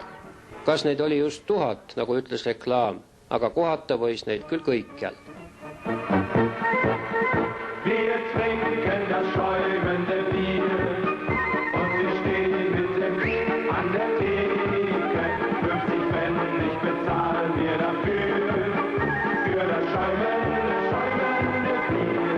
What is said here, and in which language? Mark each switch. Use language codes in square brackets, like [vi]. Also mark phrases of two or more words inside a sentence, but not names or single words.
[et] Kas neid oli just 1000, nagu ütles reklaam, aga kohata võis neid küll kõikjal. [de] Wir trinken das schäumende Bier und wir stehen mit dem an der Theke. 50 Pfennig bezahlen wir dafür, für das schäumende Bier.